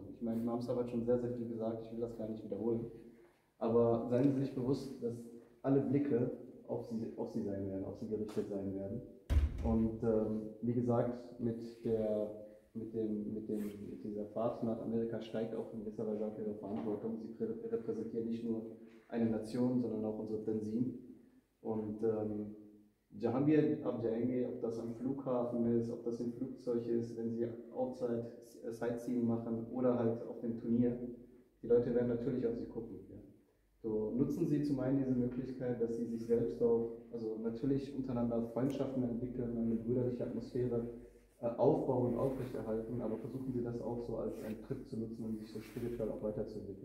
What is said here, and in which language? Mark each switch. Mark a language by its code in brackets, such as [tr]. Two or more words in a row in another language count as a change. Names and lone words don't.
[de] Ich meine, Imam Sab hat schon sehr, sehr viel gesagt, ich will das gar nicht wiederholen. Aber seien Sie sich bewusst, dass alle Blicke auf Sie sein werden, auf Sie gerichtet sein werden. Und wie gesagt, mit dieser Fahrt nach Amerika steigt auch in gewisser Weise auch Ihre Verantwortung. Sie repräsentieren nicht nur eine Nation, sondern auch unsere Tanzim. [hi] Und जहाँ भी आप जाएंगे, [de] ob das am Flughafen ist, ob das im Flugzeug ist, wenn Sie outside Sightseeing machen oder halt auf dem Turnier, die Leute werden natürlich auf Sie gucken. Ja. So, nutzen Sie zum einen diese Möglichkeit, dass Sie sich selbst auch, also natürlich untereinander Freundschaften entwickeln, eine brüderliche Atmosphäre aufbauen und aufrechterhalten, aber versuchen Sie das auch so als einen Trip zu nutzen, um sich so spirituell auch weiterzuentwickeln.